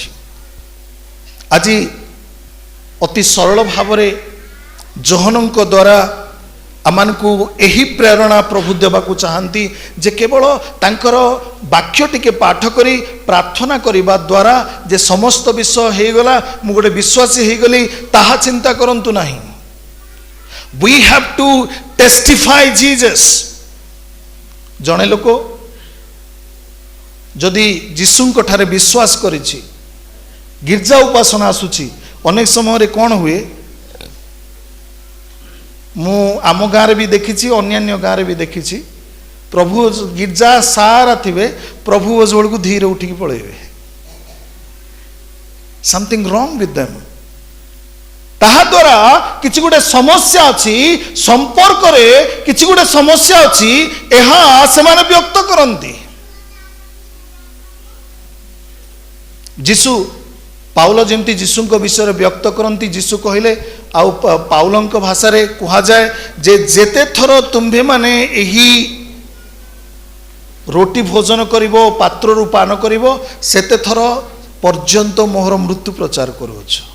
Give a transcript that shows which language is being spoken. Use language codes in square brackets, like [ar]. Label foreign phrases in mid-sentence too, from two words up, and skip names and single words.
[or] ଆଜି ଅତି ସରଳ ଭାବରେ ଯୋହନଙ୍କ ଦ୍ୱାରା ଆମମାନଙ୍କୁ ଏହି ପ୍ରେରଣା ପ୍ରଭୁ ଦେବାକୁ ଚାହାନ୍ତି ଯେ କେବଳ ତାଙ୍କର ବାକ୍ୟ ଟିକେ ପାଠ କରି ପ୍ରାର୍ଥନା କରିବା ଦ୍ୱାରା ଯେ ସମସ୍ତ ବିଷୟ ହେଇଗଲା, ମୁଁ ଗୋଟେ ବିଶ୍ୱାସୀ ହେଇଗଲି, ତାହା ଚିନ୍ତା କରନ୍ତୁ ନାହିଁ। [en] We have to testify Jesus. [or] ଜଣେ ଲୋକ ଯଦି ଯୀଶୁଙ୍କ ଠାରେ ବିଶ୍ୱାସ କରିଛି, ଗିର୍ଜା ଉପାସନା ଆସୁଛି, ଅନେକ ସମୟରେ କ'ଣ ହୁଏ, ମୁଁ ଆମ ଗାଁରେ ବି ଦେଖିଛି, ଅନ୍ୟାନ୍ୟ ଗାଁରେ ବି ଦେଖିଛି, ପ୍ରଭୁ ଗିର୍ଜା ସାରା ଥିବେ, ପ୍ରଭୁ ବେଳକୁ ଧୀରେ ଉଠିକି ପଳେଇବେ। [en] something wrong with them. [or] ତାହା ଦ୍ୱାରା କିଛି ଗୋଟେ ସମସ୍ୟା ଅଛି, ସମ୍ପର୍କରେ କିଛି ଗୋଟେ ସମସ୍ୟା ଅଛି, ଏହା ସେମାନେ ବ୍ୟକ୍ତ କରନ୍ତି। ଯୀଶୁ ପାଉଲ ଯେମିତି ଯୀଶୁଙ୍କ ବିଷୟରେ ବ୍ୟକ୍ତ କରନ୍ତି, ଯୀଶୁ କହିଲେ, ଆଉ ପାଉଲଙ୍କ ଭାଷାରେ କୁହାଯାଏ ଯେ ଯେତେ ଥର ତୁମ୍ଭେମାନେ ଏହି ରୋଟି ଭୋଜନ କରିବ, ପାତ୍ରରୁ ପାନ କରିବ, ସେତେ ଥର ପର୍ଯ୍ୟନ୍ତ ମୋହର ମୃତ୍ୟୁ ପ୍ରଚାର କରୁଅଛ।